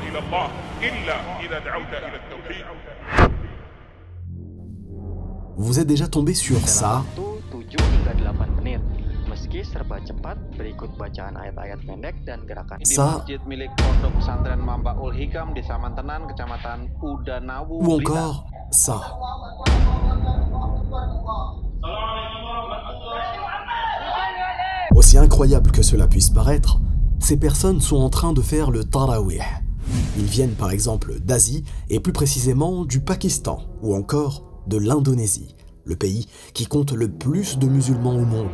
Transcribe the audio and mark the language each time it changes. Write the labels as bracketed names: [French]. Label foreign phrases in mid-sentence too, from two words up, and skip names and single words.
[Arabic] الله إلا إذا دعوت إلى التوحيد. [French] Vous êtes déjà tombé sur ça? [Indonesian] Dalam waktu 7 hingga 8 menit. Meski serba cepat, berikut bacaan ayat-ayat pendek dan gerakan. Di [French] Ça [Indonesian] masjid milik Pondok Pesantren Mambaul Hikam di Samantenan, Kecamatan Udanawu, [French] ou [Indonesian] Blitar. [French] encore ça? Aussi incroyable que cela puisse paraître, ces personnes sont en train de faire le tarawih. Ils viennent par exemple d'Asie et plus précisément du Pakistan ou encore de l'Indonésie, le pays qui compte le plus de musulmans au monde.